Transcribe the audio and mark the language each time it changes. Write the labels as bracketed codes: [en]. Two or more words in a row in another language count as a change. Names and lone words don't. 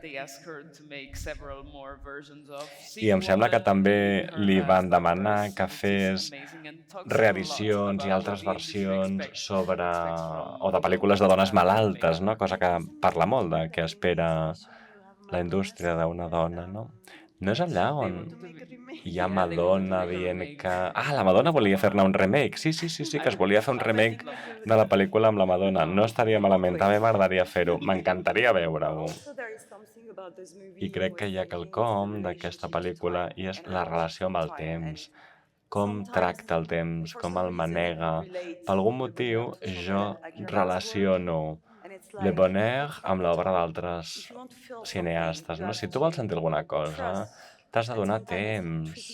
[ca] I em sembla que també li van demanar que fes reedicions i altres versions sobre... o de pel·lícules de dones malaltes, no? Cosa que parla molt de què espera la indústria d'una dona, no? No és allà [en] they [ca] on [en] want to make a remake. [ca] hi ha Madonna dient que... la Madonna volia fer-ne un remake. Sí, que es volia fer un remake de la pel·lícula amb la Madonna. No estaria malament, també m'agradaria fer-ho. M'encantaria veure-ho. [en] Also, there is something about those movies [ca] I crec que hi ha quelcom d'aquesta pel·lícula i és la relació amb el temps. Com tracta el temps, com el manega. Per algun motiu, jo relaciono Le Bonheur amb l'obra d'altres cineastes. No? Si tu vols sentir alguna cosa, t'has de donar temps.